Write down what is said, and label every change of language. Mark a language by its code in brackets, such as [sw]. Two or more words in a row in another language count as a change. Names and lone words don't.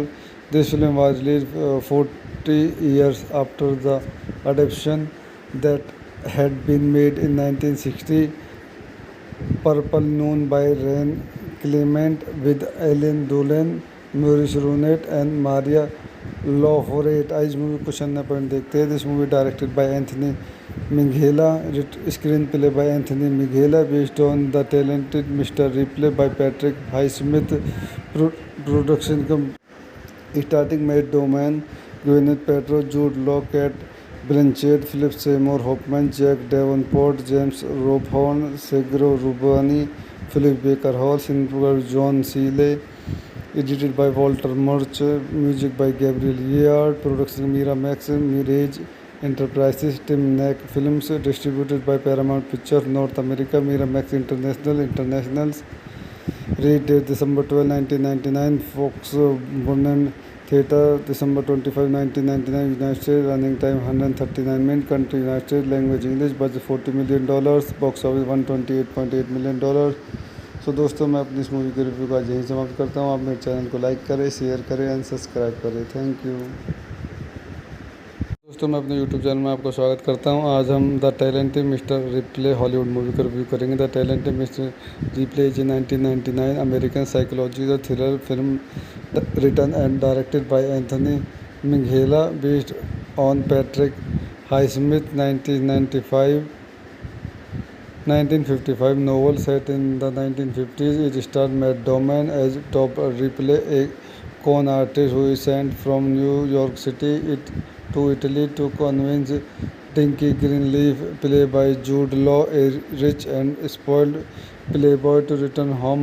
[en] This film was released 40 years after the adaptation that had been made in 1960. Purple Noon by Rain Clement with Ellen Dolan, Maurice Runet and Maria Lafayette. [hi] आज मूवी [en] question number [hi] पॉइंट देखते हैं. [en] This movie directed by Anthony Minghella, screen play by Anthony Minghella, based on The Talented Mister Ripley by Patrick Highsmith, production starting Matt Damon, Gwyneth Paltrow, Jude Law, Cate Blanchett, Philip Seymour Hoffman, Jack Davenport, James Rebhorn, Sergio Rubini, Philip Baker Hall, cinematographer John Seale, edited by Walter Murch, Music by Gabriel Yared, production Mira Max, Mirage Enterprises, Tim Nek Films, distributed by Paramount Picture North America, Mira Max Internationals. Release date December 12, 1999, Fox Burnham Theatre, December 25, 1999, United States. Running time 139 minutes. Country United States. Language English. Budget $40 million. Box office $128.8 million. [hi] सो दोस्तों, मैं अपनी इस मूवी के रिव्यू का यहीं समाप्त करता हूँ. आप मेरे चैनल को लाइक करें, शेयर करें एंड सब्सक्राइब करें. [en] Thank you. [hi] दोस्तों, मैं अपने यूट्यूब चैनल में आपका स्वागत करता हूं. आज हम द टैलेंटेड मिस्टर रिप्ले [en] Hollywood movie [hi] का रिव्यू करेंगे. [en] The Talented Mister Ripley is 1999 American psychology the thriller film written and directed by Anthony Minghella, based on Patrick Highsmith 1955 novel set in the 1950s. It starred Matt Damon as Top Ripley, a con artist who is sent from New York City to Italy to convince Dinky Greenleaf, played by Jude Law, a rich and spoiled playboy, to return home.